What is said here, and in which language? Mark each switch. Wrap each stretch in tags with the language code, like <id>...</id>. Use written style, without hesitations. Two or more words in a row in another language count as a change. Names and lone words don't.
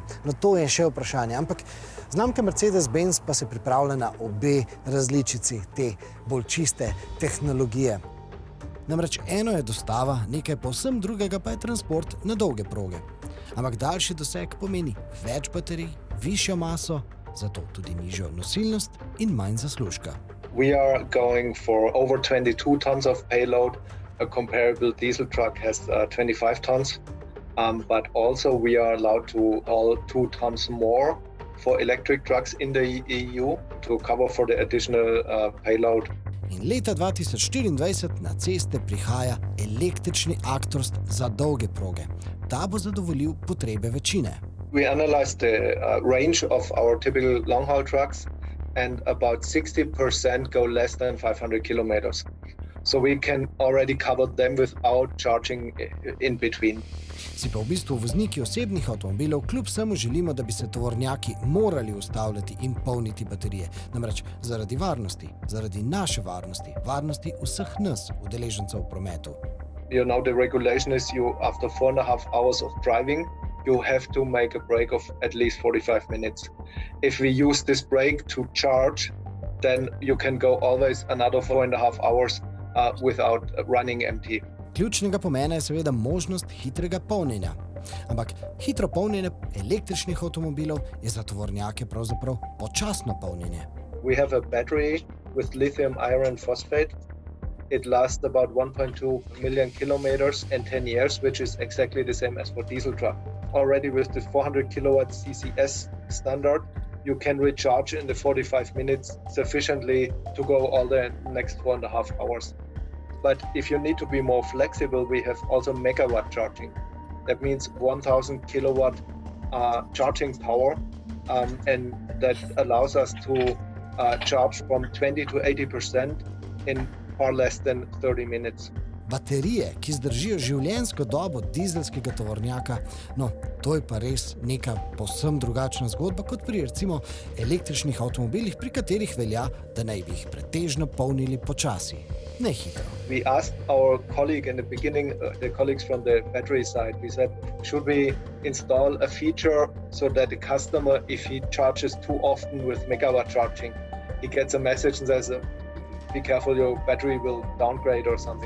<sl>No to je še vprašanje, ampak znamka Mercedes-Benz pa se pripravlja na obe različici te bolj čiste tehnologije. Namreč eno je dostava, nekaj povsem drugega pa je transport na dolge proge. Ampak daljši doseg pomeni več baterij, višjo maso, zato tudi nižjo nosilnost in manj zaslužka.</sl> <en>We are going for over 22 tons of payload. A comparable diesel truck has 25 tons. But also we are allowed to haul 2 tons more for electric trucks in the EU to cover for the additional payload.</en> <sl>In leta 2024 na ceste prihaja električni Actros za dolge proge. Ta bo zadovoljil potrebe večine.</sl> <en>We analyzed the range of our typical long-haul trucks, and about 60% go less than 500 kilometers. So we can already cover them without charging in between.</en> <sl>Si pa v bistvu vozniki osebnih avtomobilov kljub vsemu želimo, da bi se tovornjaki morali ustavljati in polniti baterije. Namreč zaradi varnosti, zaradi naše varnosti, varnosti vseh nas, udeležencev v prometu.</sl> <en>You know, the regulation is you, after 4.5 hours of driving, you have to make a break of at least 45 minutes. If we use this break to charge, then you can go always another 4.5 hours without running empty.</en> <sl>Ključnega pomena je seveda možnost hitrega polnjenja. Ampak hitro polnjenje električnih avtomobilov je za tovornjake pravzaprav počasno polnjenje.</sl> <en>We have a battery with lithium iron phosphate. It lasts about 1.2 million kilometers in 10 years, which is exactly the same as for diesel truck. Already with the 400 kilowatt CCS standard, you can recharge in the 45 minutes sufficiently to go all the next 4.5 hours. But if you need to be more flexible, we have also megawatt charging. That means 1000 kilowatt charging power, and that allows us to charge from 20 to 80% in far less than 30 minutes.</en> <sl>Baterije, ki zdržijo življenjsko dobo dizelskega tovornjaka, no, to je pa res neka povsem drugačna zgodba kot pri recimo električnih avtomobilih, pri katerih velja, da naj bi jih pretežno polnili počasi, ne hitro.</sl> <en>We asked our colleague in the beginning, the colleagues from the battery side, we said, should we install a feature so that the customer, if he charges too often with megawatt charging, he gets a message and says, be careful, your battery will downgrade or something.</en>